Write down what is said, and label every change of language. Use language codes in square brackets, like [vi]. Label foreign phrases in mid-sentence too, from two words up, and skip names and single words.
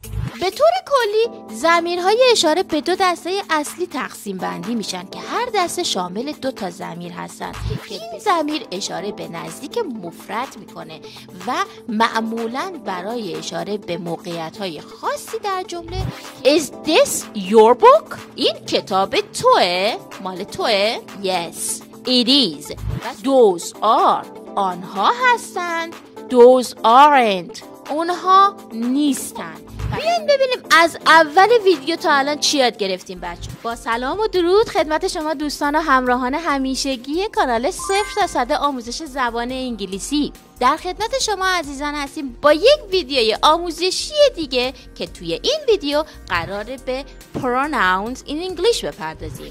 [fa] به طور کلی ضمیرهای اشاره به دو دسته اصلی تقسیم بندی میشن که هر دسته شامل 2 تا ضمیر هستن که این ضمیر اشاره به نزدیک مفرد میکنه و معمولاً برای اشاره به موقعیت‌های خاصی در جمله [en] Is this your book؟ [fa] این کتاب توه؟ مال توه؟ [en] Yes it is. Those are [fa] آنها هستند. [en] Those aren't [fa] اونها نیستن. بیاین ببینیم از اول ویدیو تا الان چی یاد گرفتیم بچه. با سلام و درود خدمت شما دوستان و همراهان همیشگی کانال 0 تا 100 آموزش زبان انگلیسی. در خدمت شما عزیزان هستیم با یک ویدیوی آموزشی دیگه که توی این ویدیو قراره به [en] pronouns in English [fa] بپردازیم.